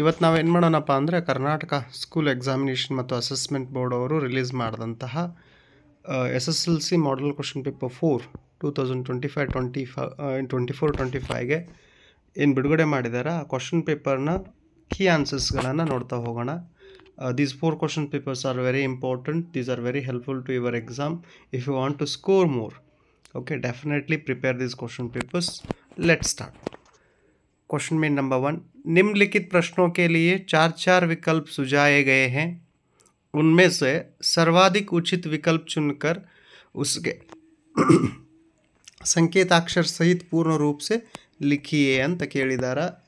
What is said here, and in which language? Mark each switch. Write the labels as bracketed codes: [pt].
[kn] ಇವತ್ತು ನಾವೇನು ಮಾಡೋಣಪ್ಪ ಅಂದರೆ ಕರ್ನಾಟಕ ಸ್ಕೂಲ್ ಎಕ್ಸಾಮಿನೇಷನ್ ಮತ್ತು ಅಸೆಸ್ಮೆಂಟ್ ಬೋರ್ಡ್ ಅವರು ರಿಲೀಸ್ ಮಾಡಿದಂತಹ SSLC ಮಾಡಲ್ ಕ್ವಶನ್ ಪೇಪರ್ 2024-25ಗೆ ಏನು ಬಿಡುಗಡೆ ಮಾಡಿದ್ದಾರೆ ಆ ಕ್ವಶನ್ ಪೇಪರ್ನ ಕೀ ಆನ್ಸರ್ಸ್ಗಳನ್ನು ನೋಡ್ತಾ ಹೋಗೋಣ. [en] These 4 question papers are very important. These are very helpful to your exam. If you want to score more, okay, definitely prepare these question papers. Let's start. [hi] Question में number 1, निम्नलिखित प्रश्नों के लिए 4 विकल्प सुझाए गए हैं. उनमें से सर्वाधिक उचित विकल्प चुनकर उसके [kn] ಸಂಕೇತಾಕ್ಷರ ಸಹಿತ ಪೂರ್ಣ ರೂಪ [hi] से लिखिए [kn] ಅಂತ ಕೇಳಿದಾರ.